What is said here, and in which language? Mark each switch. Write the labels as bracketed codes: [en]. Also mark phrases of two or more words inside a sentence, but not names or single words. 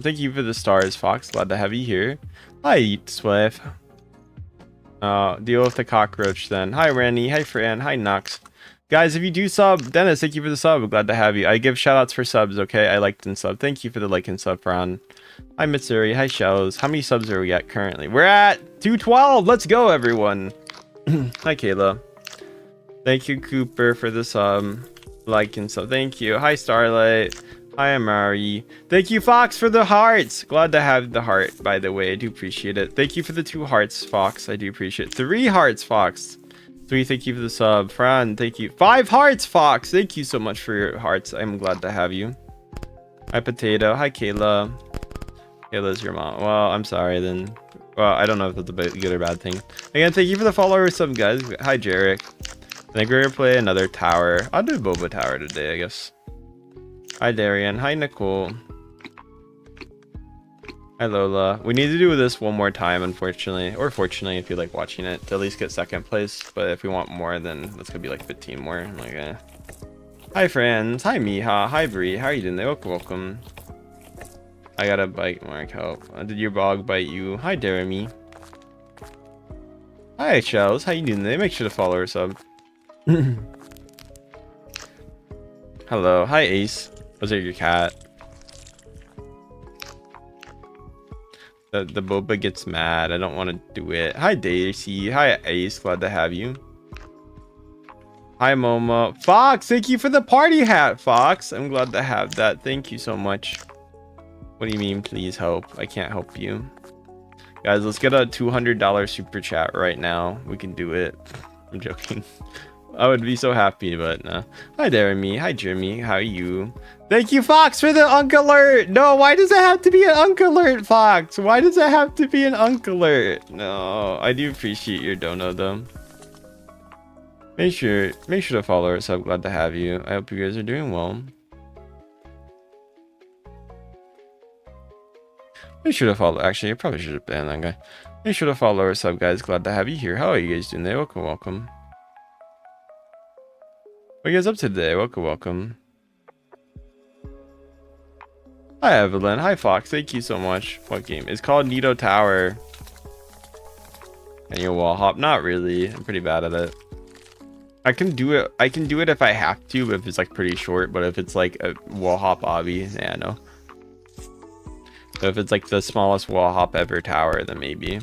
[en] Thank you for the stars, Fox. Glad to have you here. Hi, Swift. Deal with the cockroach then. Hi, Randy. Hi, Fran. Hi, Nox. Guys, if you do sub, Dennis, thank you for the sub. I'm glad to have you. I give shoutouts for subs, okay? I liked and sub. Thank you for the like and sub, Fran. Hi, Mitsuri. Hi, Shells. How many subs are we at currently? We're at 212. Let's go, everyone. Hi, Kayla. Thank you, Cooper, for the sub. Like and sub. Thank you. Hi, Starlight. Hi, Amari. Thank you, Fox, for the hearts. Glad to have the heart, by the way. I do appreciate it. Thank you for the 2 hearts, Fox. I do appreciate it. 3 hearts, Fox. 3, thank you for the sub. Fran, thank you. 5 hearts, Fox. Thank you so much for your hearts. I'm glad to have you. Hi, Potato. Hi, Kayla. Kayla's your mom. Well, I'm sorry then. Well, I don't know if that's a good or bad thing. Again, thank you for the follower sub, guys. Hi, Jarek. I think we're gonna play another tower. I'll do Boba Tower today, I guess. Hi, Darian. Hi, Nicole. Hi, Lola. We need to do this one more time, unfortunately. Or fortunately, if you like watching it, to at least get second place. But if we want more, then that's gonna be like 15 more. I'm like, eh. Hi, friends. Hi, Miha. Hi, Bree. How are you doing? Welcome, welcome. I got a bite, Mark. Help. Did your bog bite you? Hi, Jeremy. Hi, Shells. How you doing today? Make sure to follow or sub. Hello. Hi, Ace. Was it your cat? the boba gets mad. I don't want to do it. Hi Daisy. Hi Ace. Glad to have you. Hi Momo. Fox, thank you for the party hat, Fox. I'm glad to have that. Thank you so much. What do you mean, please help? I can't help you. Guys, let's get a $200 super chat right now. We can do it. I'm joking. I would be so happy, but no. Hi Jeremy. Hi Jeremy. How are you? Thank you, Fox, for the unk alert. No, why does it have to be an unk alert, Fox? Why does it have to be an unk alert? No, I do appreciate your dono though. Make sure to follow us. I'm glad to have you. I hope you guys are doing well. Make sure to follow. Actually, I probably should have banned that guy. Make sure to follow our sub, guys. Glad to have you here. How are you guys doing today? Welcome, welcome. What are you guys up to today? Welcome, welcome. Hi, Evelyn. Hi, Fox. Thank you so much. What game? It's called Nito Tower. And your wall hop? Not really. I'm pretty bad at it. I can do it. I can do it if I have to, if it's like pretty short. But if it's like a wall hop obby, yeah, no. So if it's like the smallest wall hop ever tower, then maybe.